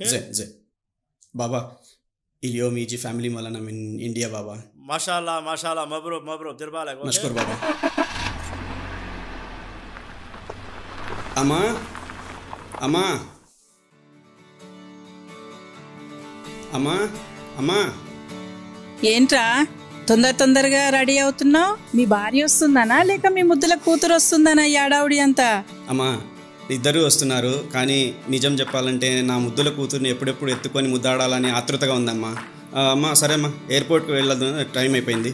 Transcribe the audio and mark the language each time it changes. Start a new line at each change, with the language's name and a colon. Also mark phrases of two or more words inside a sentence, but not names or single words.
Arabic: زين بابا اليوم يجي فاميلي مالنا من إنديا بابا. ما شاء الله مبروك دير بالك. نشكر بابا. أما أما أما أما
Telugu: ఏంట్రా తొందరగా రెడీ అవుతున్నావు? మీ భార్య వస్తుందనా లేక మీ ముద్దుల కూతురు వస్తుందనా ఈ ఆడావుడి అంతా? అమ్మా ఇద్దరు వస్తున్నారు, కానీ నిజం చెప్పాలంటే నా ముద్దుల కూతుర్ని ఎప్పుడెప్పుడు ఎత్తుకొని ముద్దాడాలని ఆతృతగా ఉందమ్మా. అమ్మా సరే అమ్మా, ఎయిర్పోర్ట్కి వెళ్ళదు, టైం అయిపోయింది.